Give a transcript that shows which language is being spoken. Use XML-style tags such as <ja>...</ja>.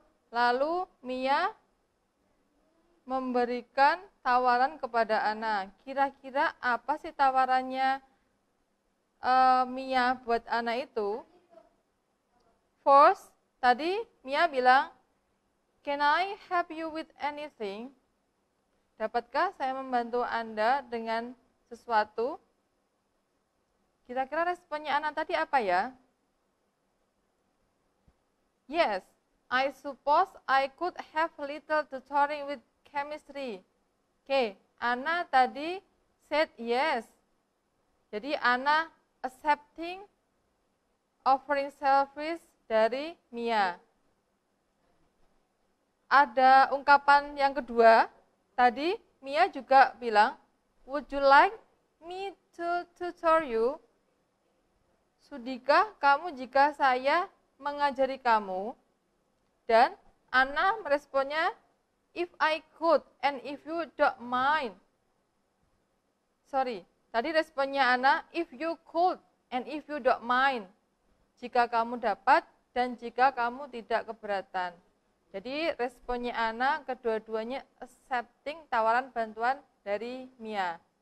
<id>Lalu Mia memberikan tawaran kepada Anna. Kira-kira apa sih tawarannya Mia buat Anna itu?</id> <en>First,</en> <id>tadi Mia bilang,</id> <en>"Can I help you with anything?"</en> <id>Dapatkah saya membantu Anda dengan sesuatu? Kira-kira responnya Anna tadi apa ya?</id> <en>Yes, I suppose I could have little tutoring with chemistry.</en> <id>Oke, Anna tadi</id> <en>said yes.</en> <id>Jadi Anna accepting offering service dari Mia. Ada ungkapan yang kedua, tadi Mia juga bilang,</id> <en>"Would you like me to tutor you?"</en> <id>Sudikah kamu jika saya mengajari kamu? Dan Anna meresponnya,</id> <en>"If I could and if you don't mind." Sorry,</en> <id>tadi responnya Anna,</id> <en>"If you could and if you don't mind."</en> <id>Jika kamu dapat dan jika kamu tidak keberatan. Jadi responnya Anna kedua-duanya accepting tawaran bantuan dari Mia.</id>